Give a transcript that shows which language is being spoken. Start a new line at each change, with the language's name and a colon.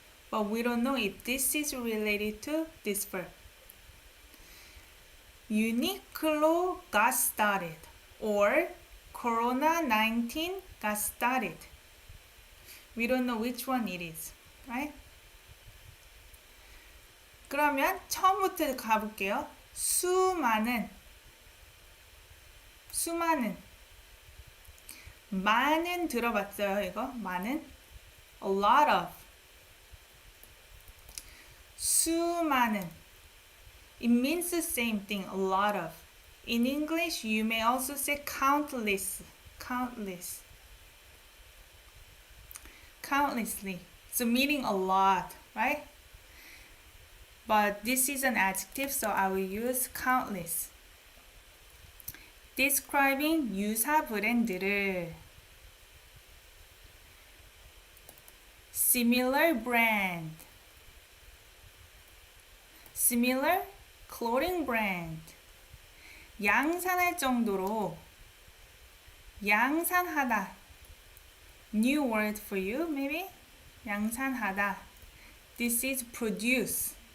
English: But we don't know if this is related to this verb. Uniqlo got started. Or Corona-19 got started. We don't know which one it is. Right?
Korean: 그러면 처음부터 가볼게요. 수많은 많은 들어봤어요 이거?
English: 많은 a lot of 수많은 it means the same thing, a lot of. In English you may also say countlessly, so meaning a lot, right? But this is an adjective, so I will use countless. Describing
Korean: 유사 브랜드를
English: similar brand, similar clothing brand.
Korean: 양산할 정도로 양산하다.
English: New word for you, maybe? 양산하다. This is produce.